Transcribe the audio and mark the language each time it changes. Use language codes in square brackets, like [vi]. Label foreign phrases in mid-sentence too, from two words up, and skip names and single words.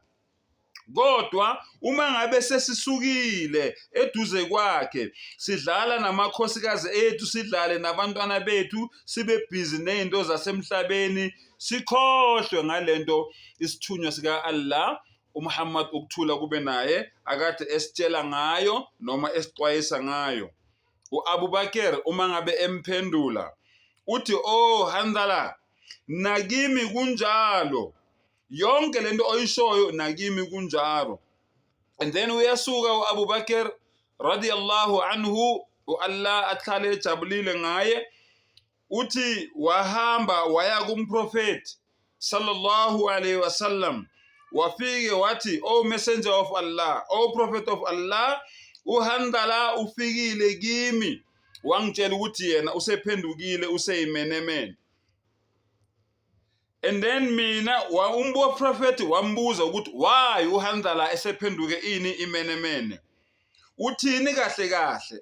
[zu] Kodwa uma ngabe sesisukile eduze kwakhe, sidlala namakhosikazi ethu, sidlale nabantwana bethu, sibe busy nezinto zasemhlabeni, sikhohlwe ngalento isithunywa sika Allah uMuhammad ukuthula kube naye akade esitshela ngayo noma esixwayisa ngayo. uAbu Bakr uma ngabe emphendula uthi Handhala, nakimi kunjalo, yonke lento oyishoyo nakimi kunjalo. [en] And then [zu] uyasuka uAbu Bakr [ar] رضي الله عنه, [zu] uAllah ahlale ejabulile ngaye, uthi wahamba waya kumprofeti [ar] صلى الله عليه وسلم. [zu] Wafike wathi, [en] oh messenger of Allah, oh prophet of Allah, [zu] uHandhala ufikile kimi, wangitshela ukuthi yena usephendukile, useyimenemene. [en] And then [zu] mina umbo prophet wambuza ukuthi why uHandhala esephenduke ini imenemene. Uthini kahle kahle?